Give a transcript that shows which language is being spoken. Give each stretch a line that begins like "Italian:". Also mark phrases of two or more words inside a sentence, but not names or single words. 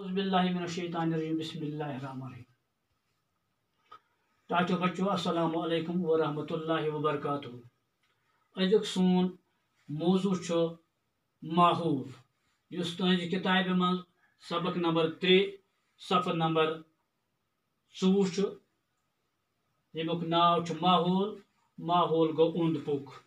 Arabic: أعوذ بالله من الشيطان الرجيم بسم الله الرحمن الرحيم
Kashmiri: ٹاٹو بچو
Arabic: السلام علیکم ورحمۃ اللہ وبرکاتہ
Kashmiri: أزیُک سون موضوع چھُ ماحول یُس تُہنٛزِ کِتابہِ منٛز سبق نمبر 3 صفحہ نمبر 24 چھُ ییٚمیُک ناو چھُ ماحول گوٚو اوٚنٛد پوٚک